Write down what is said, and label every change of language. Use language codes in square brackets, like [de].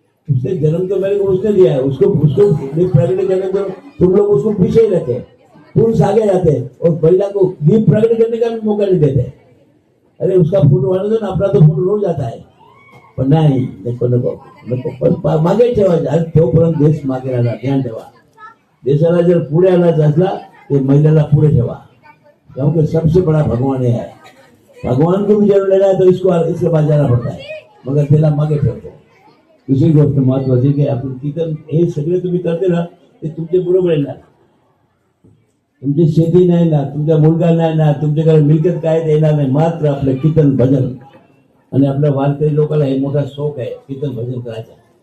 [hi] उसने जन्म तो मेरे को उसने दिया है, उसको दीप प्रगट करने को तुम लोग उसको पीछे ही रहते हैं, पुरुष आगे जाते हैं और महिला को दीप प्रगट करने का भी मौका नहीं देते. अरे उसका फोटो आने दो ना, अपना तो फोटो रोज जाता है. [mr] पण नाही, नको मागे ठेवायचं. तोपर्यंत देश मागे राहणार, ध्यान ठेवा. देशाला जर पुढे आणायचा असला ते महिलाला पुढे ठेवा, [hi] क्योंकि सबसे बड़ा भगवान है. भगवान को भी जन्म लेना है तो इसके बाद जाना पड़ता है, मगर [mr] त्याला मागे ठेवतो. दुसरी गोष्ट महत्वाची की आपण कीर्तन हे सगळे तुम्ही करते ना, ते तुमच्या बरोबर येणार. तुमची शेती नाही ना, तुमचा मुलगा नाही ना, तुमच्याकडे मिळकत काय येणार नाही, मात्र आपलं कीर्तन भजन. आणि आपल्या वारकरी लोकांना हे मोठा शौक आहे कीर्तन भजन करायचा.